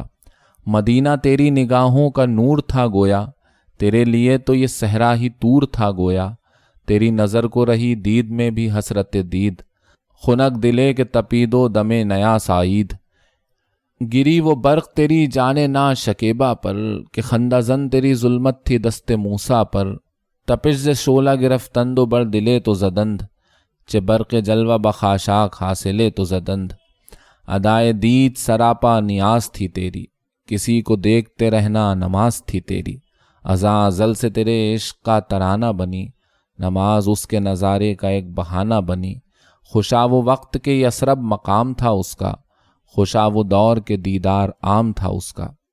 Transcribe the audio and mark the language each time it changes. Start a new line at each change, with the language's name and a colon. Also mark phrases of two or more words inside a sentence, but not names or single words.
Urdu: مدینہ تیری نگاہوں کا نور تھا گویا، تیرے لیے تو یہ صحرا ہی طور تھا گویا۔ تیری نظر کو رہی دید میں بھی حسرت دید،
Persian: خنک دلے کے تپید و دم نیا سعید۔
Urdu: گری وہ برق تیری جانے نا شکیبہ پر، کہ خندہ زن تیری ظلمت تھی دست موسیٰ پر۔
Persian: تپش ز شعلہ گرفتند و بر دلے تو زدند، چہ برق جلوہ بخاشاک حاصلے تو زدند۔
Urdu: ادائے دید سراپا نیاز تھی تیری، کسی کو دیکھتے رہنا نماز تھی تیری۔ ازاں ازل سے تیرے عشق کا ترانہ بنی، نماز اس کے نظارے کا ایک بہانہ بنی۔ خوشا وہ وقت کے یثرب مقام تھا اس کا، خوشا وہ دور کے دیدار عام تھا اس کا۔